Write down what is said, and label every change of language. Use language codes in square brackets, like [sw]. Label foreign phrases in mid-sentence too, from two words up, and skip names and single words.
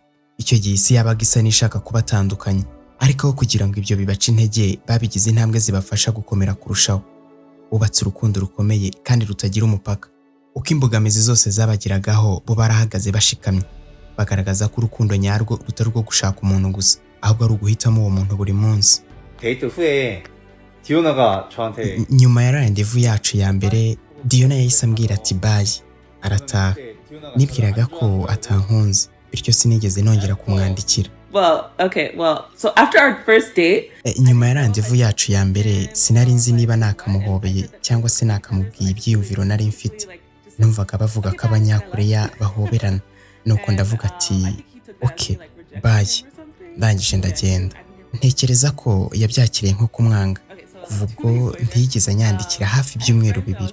[rw] Icyo gihe isi yabaga isa n'ishaka kubatandukanya, ariko aho kugira ngo ibyo bibace intege, babigize intambwe zibafasha gukomera kurushaho. Bubatse urukundo rukomeye kandi rutagira umupaka. Uko imbogamizi zose zabagiragaho, bo barahagaze bashikamye. Bagaragaza ko urukundo nyarwo rutari rwo gushaka umuntu gusa, ahubwo ari uguhitamo uwo muntu buri munsi. [ko] 데이트 후에 디오나가 저한테 [rw] Nyuma ya randevu yacu ya mbere, Diona yahise ambwira ati bye, arataha. Nibwiraga ko atankunze, bityo sinigeze nongera kumwandikira. [en] So after our first date, [rw] Nyuma ya randevu yacu ya mbere, sinari nzi niba nakamuhobeye cyangwa se nakamubwiye ibyiyumviro nari mfite. Numvaga bavuga ko abanyakoreya bahoberana. Nuko ndavuga ati [en] okay, bye. [rw] Ndangije ndagenda. Ntekereza ko yabyakiriye nko kumwanga. Kuva ubwo ntiyigeze anyandikira hafi ibyumweru bibiri.